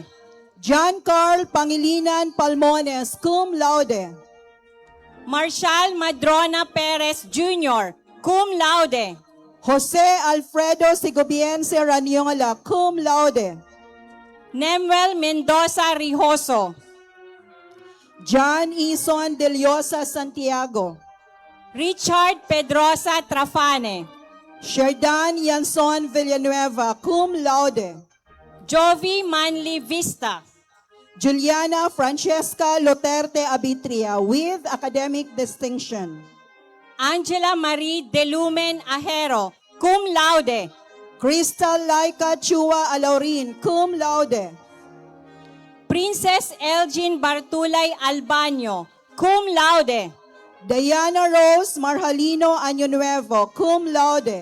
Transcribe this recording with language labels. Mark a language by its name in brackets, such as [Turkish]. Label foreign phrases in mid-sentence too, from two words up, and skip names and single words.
[English] John Carl Pangilinan Palmones, [Latin] cum laude. [English] Marshal Madrona Perez Jr., [Latin] cum laude. [English] Jose Alfredo Segobiense Raniola, [Latin] cum laude. [English] Nemuel Mendoza Rijoso. John Ison De Liosa Santiago. Richard Pedrosa Trafane. Sherdan Yanson Villanueva, [Latin] cum laude. [English] Jovi Manly Vista. Juliana Francesca Luterte Abitria, with academic distinction. Angela Marie Delumen Ajero, [Latin] cum laude. [English] Crystal Laika Chua Alaurin, [Latin] cum laude. [English] Princess Elgin Bartulay Albanyo, [Latin] cum laude. [English] Diana Rose Marjalino Año Nuevo, [Latin] cum laude.